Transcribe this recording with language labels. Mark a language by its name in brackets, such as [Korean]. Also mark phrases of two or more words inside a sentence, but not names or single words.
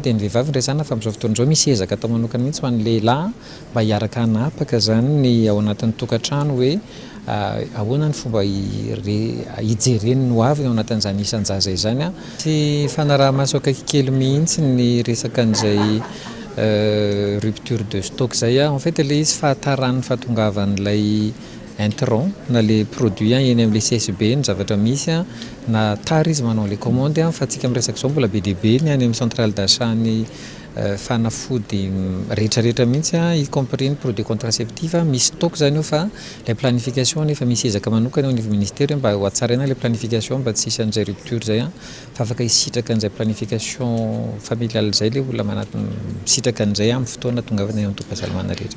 [Malagasy] dia ny vehivavy resana fa amin'izao fotoana izao misy ezaka atao manokana mihitsy ho an'ny lehilahy mba hiaraka hanapaka zany ny ao anatin'ny tokantrano hoe ahoana ny fomba hijereny no avy ao anatin'izany isan-jaza izany sy fanaraha-maso akaikikely mihitsy ny resaka an'izay [French] rupture de stock [Malagasy] zay [French] en fait [Malagasy] le izy fahatarany fahatongavan'ilay intrant na [French] le produit [Malagasy] eny amin'ny CSB ny zavatra misy na tara izy manao [French] le commande [Malagasy] fa tsika miresaka zao mbola be dia be ny any amin'ny [French] centrale d'achat [Malagasy] ny fanafody rehetrarehetra mihitsy [French] y compris [Malagasy] ny [French] produit contraceptif [Malagasy] misy stock zany io fa [French] le planification [Malagasy] nefa misy ezaka manokana ao [French] niveau ministère [Malagasy] mba ho atsaraina [French] le planification [Malagasy] mba tsy hisy an'izay rupture zay fa afaka hisitraka an'izay [French] planification familiale [Malagasy] zay le olona manatiny misitraka an'izay amin'ny fotoana tongavana eo am-tokasalamana rehetra.